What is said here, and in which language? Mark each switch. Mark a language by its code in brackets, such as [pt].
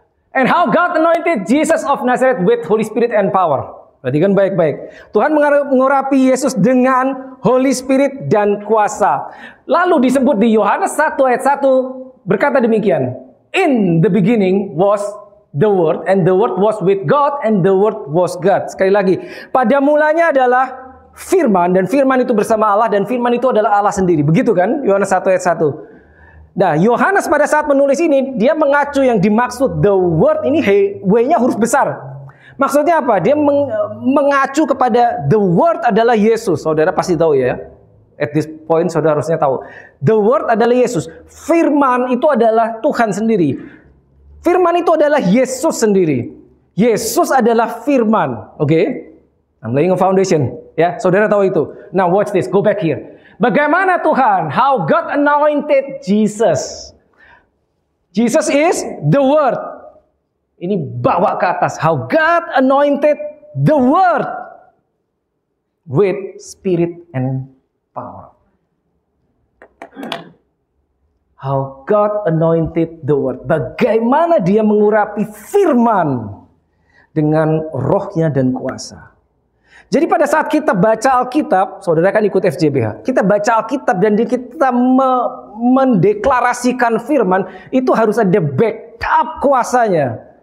[en] And how God anointed Jesus of Nazareth with Holy Spirit and power. [id] Perhatikan baik-baik. Tuhan mengurapi Yesus dengan Holy Spirit dan kuasa. Lalu disebut di Yohanes 1 ayat 1 berkata demikian. [en] In the beginning was the Word, and the Word was with God, and the Word was God. [id] Sekali lagi, pada mulanya adalah Firman, dan Firman itu bersama Allah, dan Firman itu adalah Allah sendiri. Begitu kan? Yohanes 1 ayat 1. Nah, Yohanes pada saat menulis ini, dia mengacu yang dimaksud the word ini, W-nya huruf besar. Maksudnya apa? Dia mengacu kepada the word adalah Yesus. Saudara pasti tahu ya. [en] At this point [id] saudara harusnya tahu. [en] The word [id] adalah Yesus. Firman itu adalah Tuhan sendiri. Firman itu adalah Yesus sendiri. Yesus adalah firman. Oke? [en] I'm laying a foundation. [id] Ya, saudara tahu itu. [en] Now watch this. Go back here. [id] Bagaimana Tuhan? [en] How God anointed Jesus. Jesus is the Word. [id] Ini bawa ke atas. [en] How God anointed the Word with Spirit and power. How God anointed the Word. [id] Bagaimana dia mengurapi firman dengan rohnya dan kuasa. Jadi pada saat kita baca Alkitab, saudara kan ikut FJBH, kita baca Alkitab dan kita mendeklarasikan firman, itu harus ada backup kuasanya.